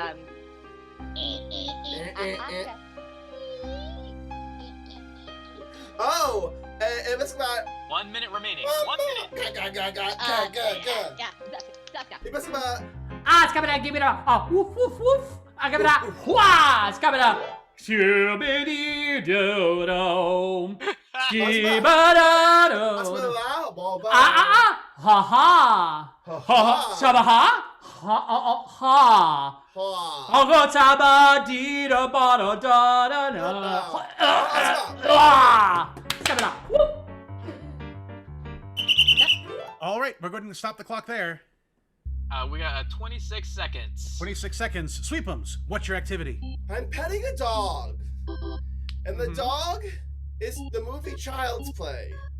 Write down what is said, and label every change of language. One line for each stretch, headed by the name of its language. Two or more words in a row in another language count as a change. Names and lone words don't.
English: Oh, it was about 1 minute remaining. 1 minute. It was about Scrub it up. Give it up. Woof woof woof. Scrub it up. Scrub it up. Shibbity doo doo. Shibbada Ha ha. Ha ha. Ha ha. Oh, taba dee da ba da da da. Scrub it up. Whoop. All right, we're going to stop the clock there. We got 26 seconds. 26 seconds. Sweepums, what's your activity? I'm petting a dog. And the dog is the movie Child's Play.